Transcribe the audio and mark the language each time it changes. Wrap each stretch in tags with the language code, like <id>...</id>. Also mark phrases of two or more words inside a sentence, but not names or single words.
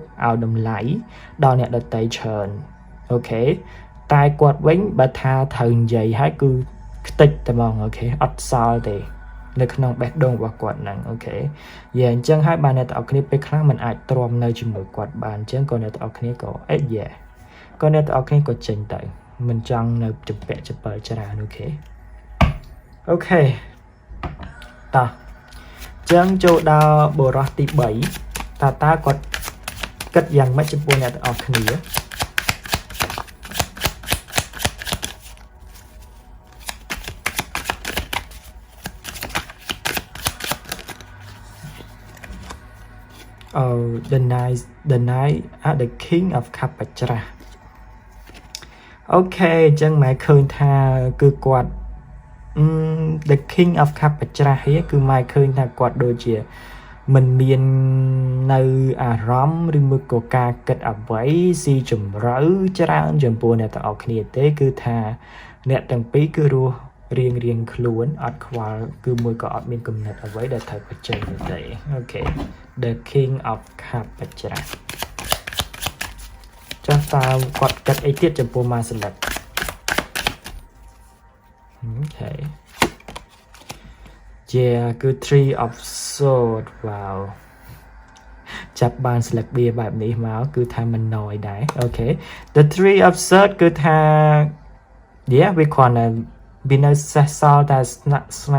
<km>ឲ្យតម្លៃដល់អ្នកដទៃច្រើនអូខេតែគាត់វិញបើថាត្រូវនិយាយហើយគឺខ្ទេចតែហ្មងអូខេអត់សល់ទេនៅក្នុងបេះដូងរបស់គាត់ហ្នឹងអូខេយ៉ាអញ្ចឹងហើយបានអ្នកទាំងអស់គ្នាពេលខ្លះមិនអាចទ្រាំនៅជាមួយគាត់បានអញ្ចឹងក៏អ្នកទាំងអស់គ្នាក៏ក៏អ្នកទាំងអស់គ្នាក៏ចេញទៅមិនចង់នៅចម្ពាក់ចពិលច្រើនអូខេតោះ ចឹងចូលដល់បរិសទី3តើគាត់គិតយ៉ាងម៉េចចំពោះអ្នកទាំងអស់គ្នា the king of cup បច្រាស់អូខេអញ្ចឹង ម៉ែឃើញថាគឺគាត់ the king of cup បច្រាស់នេះគឺម៉ែឃើញថាគាត់ដូចជាមិនមាននៅអារម្មណ៍ឬមួយក៏ការគិតអ្វីស៊ីជម្រៅច្រើនចំពោះអ្នកទាំងអស់គ្នាទេគឺថាអ្នកទាំងពីរគឺរស់រៀងខ្លួនអត់ខ្វល់គឺមួយក៏អត់មានគំនិតអ្វីដែលត្រូវបញ្ចេញទេអូខេ The king of cup បច្រាស់ ចាស់តើគាត់គិតអីទៀតចំពោះម៉ាស្លឹកអូខេជាគឺ Three of Swords វ៉ាវចាប់បានស្លឹកបៀបែបនេះមកគឺថាមិនណយដែរអូខេ The Three of Swords គឺថាវាគ្រាន់តែវានៅសេសសល់តែស្លាក</km>